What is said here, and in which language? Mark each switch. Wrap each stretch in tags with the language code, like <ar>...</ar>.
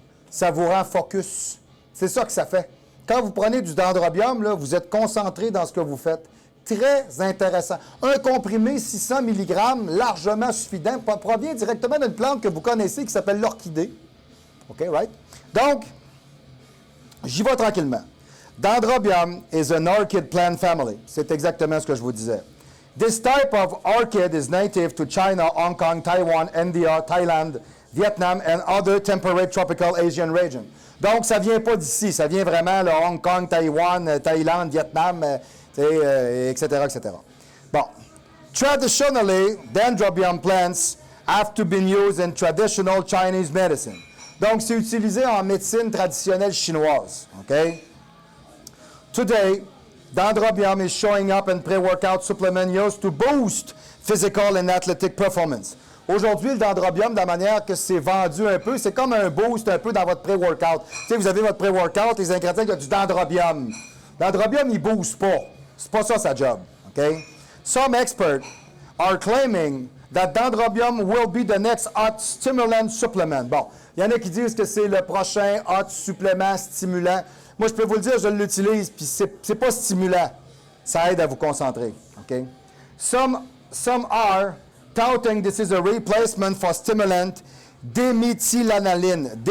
<fr>Ça vous rend focus. C'est ça que ça fait. Quand vous prenez du dendrobium, là, vous êtes concentré dans ce que vous faites. Très intéressant. Un comprimé 600 mg, largement suffisant, provient directement d'une plante que vous connaissez qui s'appelle l'orchidée. OK, right? Donc, j'y vais tranquillement.</fr> <en>Dendrobium is an orchid plant family.</en> <fr>C'est exactement ce que je vous disais.</fr> <en>This type of orchid is native to China, Hong Kong, Taiwan, India, Thailand, Vietnam, and other temperate tropical Asian regions.</en> <fr>Donc, ça ne vient pas d'ici, ça vient vraiment de Hong Kong, Taïwan, Thaïlande, Vietnam, etc., etc. Bon.</fr> <en>Traditionally, Dendrobium plants have to be used in traditional Chinese medicine.</en> <fr>Donc, c'est utilisé en médecine traditionnelle chinoise. OK?</fr> <en>Today, Dendrobium is showing up in pre-workout supplement used to boost physical and athletic performance.</en> <fr>Aujourd'hui, le Dendrobium, de la manière que c'est vendu un peu, c'est comme un boost un peu dans votre pré-workout. Tu sais, vous avez votre pré-workout, les ingrédients, il y a du Dendrobium. Dendrobium, il ne booste pas. C'est pas ça sa job. OK?</fr> <en>Some experts are claiming that Dendrobium will be the next hot stimulant supplement.</en> <fr>Bon, il y en a qui disent que c'est le prochain hot supplément stimulant. Moi, je peux vous le dire, je l'utilise, puis c'est pas stimulant. Ça aide à vous concentrer.</fr> <en>OK? Some are touting this is a replacement for stimulant diméthylanaline.</en>